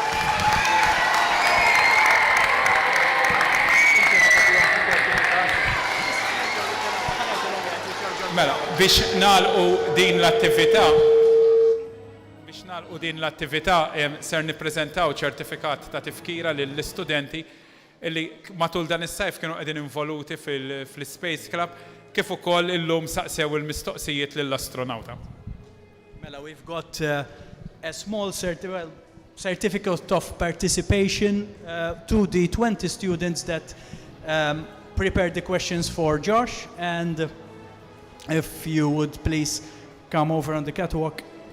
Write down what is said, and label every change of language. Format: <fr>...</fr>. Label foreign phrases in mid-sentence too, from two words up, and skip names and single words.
<mt>Mela, biex nagħlqu din l-attività ser nippreżentaw ċertifikat ta' tifkira lill-istudenti illi matul dan is-sajf kienu qegħdin involuti fil-Space Club kif ukoll illum saqsew il-mistoqsijiet lill-astronawta. Mela,</mt> <en>we've got a small certificate of participation to the 20 students that prepared the questions for Josh, and if you would please come over on the catwalk.</en>